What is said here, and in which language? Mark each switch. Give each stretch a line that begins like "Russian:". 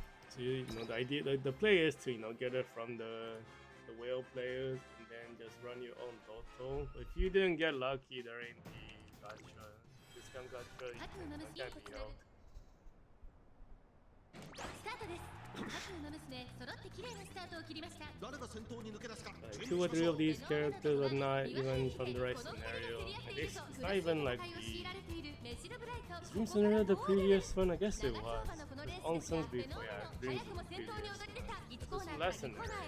English: So you know the idea, the play is to get it from the whale players and then just run your own Doto. But if you didn't get lucky during the gacha, discount gacha, you can't be out.
Japanese: スタートです各の娘揃って綺麗なスタートを切りました
English: 2 or 3 of these characters are not even from the right scenario. And it's not even like the dream scenario the previous one. I guess it was. On songs before, yeah, dreams was the previous. This is last scenario.